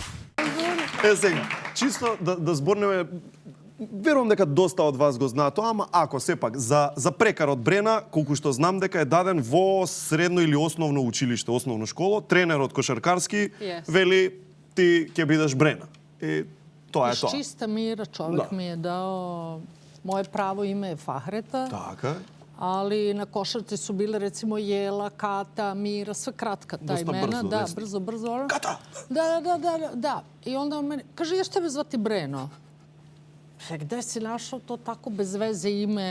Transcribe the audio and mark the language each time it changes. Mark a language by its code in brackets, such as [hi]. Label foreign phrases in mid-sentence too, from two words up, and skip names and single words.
[mk] Сега, чисто да зборнеме, верувам дека доста од вас го знаат тоа, ама ако сепак за прекарот Брена, колку што знам дека е даден во средно или основно училиште, основно школо, тренерот кошаркарски вели ти ќе бидеш Брена. И тоа е тоа. [sr] Из чиста мира човек ми е дао, moje pravo ime je Fahreta. [mk] Така. [sr] Ali na košarci su bile recimo Jela, Kata, Mira, sve kratka ta imena. Da, brzo. Kata! Da. I onda on meni, kaže, ja šta me zvati Breno? Gde si našao to tako bez veze ime?